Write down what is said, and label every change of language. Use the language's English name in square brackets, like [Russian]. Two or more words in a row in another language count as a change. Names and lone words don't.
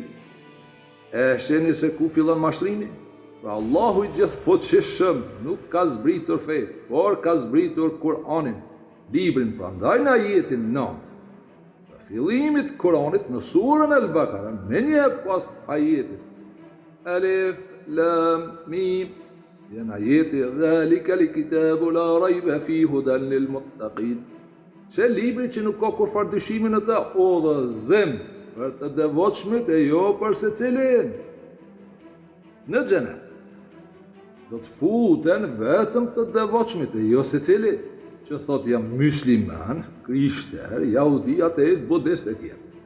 [Albanian] E sheni se ku fillon mashtrimi? Pra Allahu i gjithfuqishëm nuk ka zbritur fe, por ka zbritur Kur'anin, librin, prandaj në ajetin 9. Fillimit Kuranit në surën Al-Bakara, me një pas ajetit Alif, Lam, Mim, janë ajeti [Arabic] ذلك الكتاب لا ريب في هدى للمتقين. [Albanian] Që libri që nuk ka kurfar dyshimi në ta, o dhe zem për të devotshmit e jo për secilin. Në xhenet do të futen vetëm të devotshmit e jo secili, që thot jam musliman, krishter, jahudi, ateist, budist e tjerë.